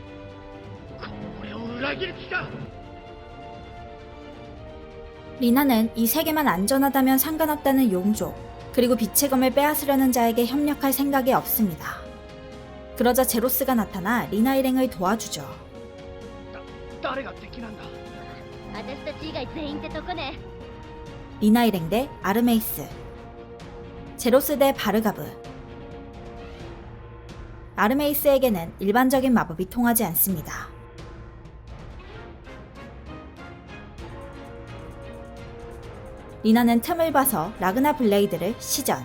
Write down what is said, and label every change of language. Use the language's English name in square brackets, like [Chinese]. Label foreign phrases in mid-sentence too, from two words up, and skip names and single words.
[Korean] 리나는 이 세계만 안전하다면 상관없다는 용족, 그리고 빛의 검을 빼앗으려는 자에게 협력할 생각이 없습니다. 그러자 제로스가 나타나 리나 일행을 도와주죠. [Japanese] 私たち以外全員ってとこね。 [Korean] 리나 일행 대 아르메이스, 제로스 대 바르가브. 아르메이스에게는 일반적인 마법이 통하지 않습니다. 리나는 틈을 봐서 라그나 블레이드를 시전.